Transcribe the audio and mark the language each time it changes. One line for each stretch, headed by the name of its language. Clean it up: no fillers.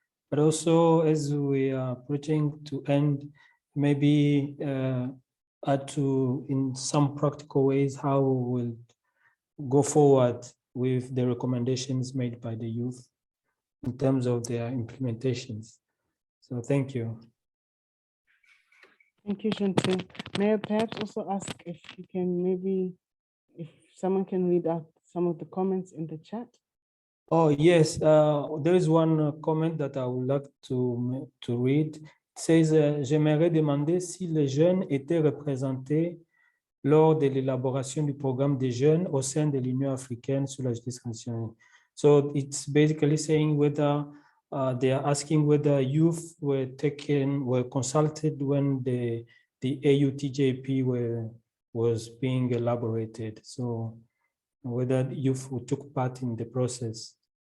English: But also, as we are approaching to end, maybe add to in some practical ways how we will go forward with the recommendations made by the youth in terms of their implementations. So thank you. Thank you, Gentil. May I perhaps also ask if you can maybe, if someone can read out some of the comments in the chat? Oh, yes. There is one comment that I would like to read. It says,
French: j'aimerais demander si les jeunes étaient représentés lors de l'élaboration du programme des jeunes au sein de l'Union africaine sur la justice transitionnelle.
English: So it's basically saying whether they are asking whether youth were consulted when the AUTJP was being elaborated. So whether youth took part in the process.